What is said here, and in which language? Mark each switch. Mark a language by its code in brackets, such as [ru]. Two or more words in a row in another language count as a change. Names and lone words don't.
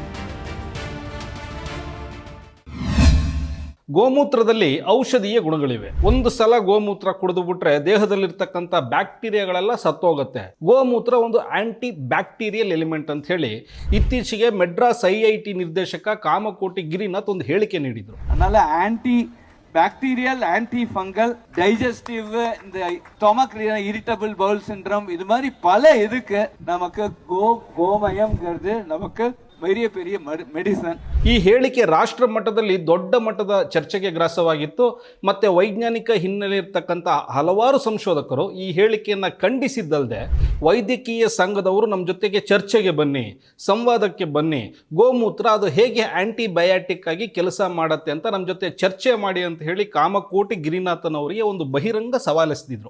[kn] ಗೋಮೂತ್ರದಲ್ಲಿ ಔಷಧೀಯ ಗುಣಗಳಿವೆ. ಒಂದು ಸಲ ಗೋಮೂತ್ರ ಕುಡಿದು ಬಿಟ್ರೆ ದೇಹದಲ್ಲಿರ್ತಕ್ಕಂಥ ಬ್ಯಾಕ್ಟೀರಿಯಾಗಳೆಲ್ಲ ಸತ್ತೋಗುತ್ತೆ. ಗೋಮೂತ್ರ ಒಂದು [en] anti bacterial element [kn] ಅಂತ ಹೇಳಿ ಇತ್ತೀಚೆಗೆ ಮೆಡ್ರಾಸ್ IIT ನಿರ್ದೇಶಕ ಕಾಮಕೋಟಿ ಗಿರಿನಾಥ್ ಒಂದು ಹೇಳಿಕೆ ನೀಡಿದರು. [ta] அதனால [en] anti bacterial, anti fungal, digestive, [ta] இந்த [en] stomach irritable bowel syndrome, [ta] இது மாதிரி பல இதுக்கு நமக்கு கோமயம்ங்கிறது நமக்கு பெரிய ಮೆಡಿಸನ್. [kn] ಈ ಹೇಳಿಕೆ ರಾಷ್ಟ್ರ ಮಟ್ಟದಲ್ಲಿ ದೊಡ್ಡ ಮಟ್ಟದ ಚರ್ಚೆಗೆ ಗ್ರಾಸವಾಗಿತ್ತು. ಮತ್ತೆ ವೈಜ್ಞಾನಿಕ ಹಿನ್ನೆಲೆ ಇರ್ತಕ್ಕಂಥ ಹಲವಾರು ಸಂಶೋಧಕರು ಈ ಹೇಳಿಕೆಯನ್ನು ಖಂಡಿಸಿದ್ದಲ್ಲದೆ ವೈದ್ಯಕೀಯ ಸಂಘದವರು ನಮ್ಮ ಜೊತೆಗೆ ಚರ್ಚೆಗೆ ಬನ್ನಿ, ಸಂವಾದಕ್ಕೆ ಬನ್ನಿ, ಗೋಮೂತ್ರ ಅದು ಹೇಗೆ ಆಂಟಿಬಯಾಟಿಕ್ ಆಗಿ ಕೆಲಸ ಮಾಡುತ್ತೆ ಅಂತ ನಮ್ಮ ಜೊತೆ ಚರ್ಚೆ ಮಾಡಿ ಅಂತ ಹೇಳಿ ಕಾಮಕೋಟಿ ಗಿರಿನಾಥನ್ ಅವರಿಗೆ ಒಂದು ಬಹಿರಂಗ ಸವಾಲೆಸೆದಿದ್ರು.